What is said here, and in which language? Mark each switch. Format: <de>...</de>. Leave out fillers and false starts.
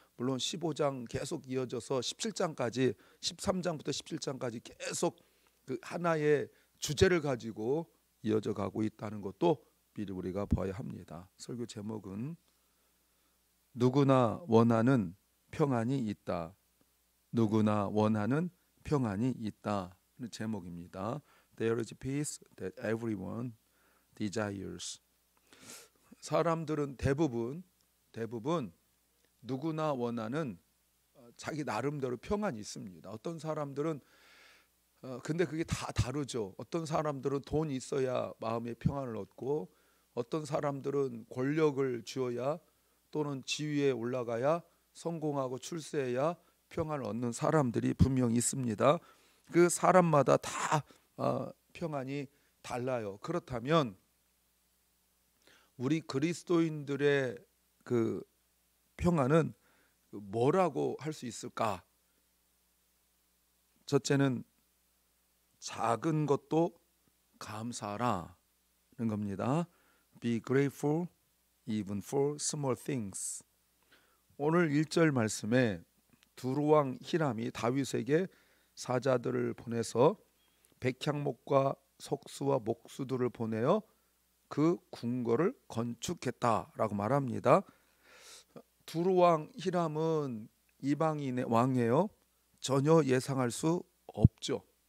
<ko>물론 15장 계속 이어져서 17장까지 13장부터 17장까지 계속 그 하나의 주제를 가지고 이어져 가고 있다는 것도 미리 우리가 봐야 합니다. 설교 제목은 누구나 원하는 평안이 있다. 누구나 원하는 평안이 있다. 는 제목입니다.</ko> <en>There is peace that everyone desires.</en> <ko>사람들은 대부분 누구나 원하는 자기 나름대로 평안이 있습니다. 어떤 사람들은 근데 그게 다 다르죠. 어떤 사람들은 돈이 있어야 마음의 평안을 얻고 어떤 사람들은 권력을 쥐어야 또는 지위에 올라가야 성공하고 출세해야 평안을 얻는 사람들이 분명히 있습니다. 그 사람마다 다 평안이 달라요. 그렇다면 우리 그리스도인들의 그 평안은 뭐라고 할 수 있을까? 첫째는 작은 것도 감사하라는 겁니다.</ko> <en>Be grateful even for small things.</en> <ko>오늘 1절 말씀에 두루왕 히람이 다윗에게 사자들을 보내서 백향목과 석수와 목수들을 보내어 그 궁궐을 건축했다라고 말합니다. 두루왕 히람은 이방인의 왕이에요. 전혀 예상할 수 없죠.</ko>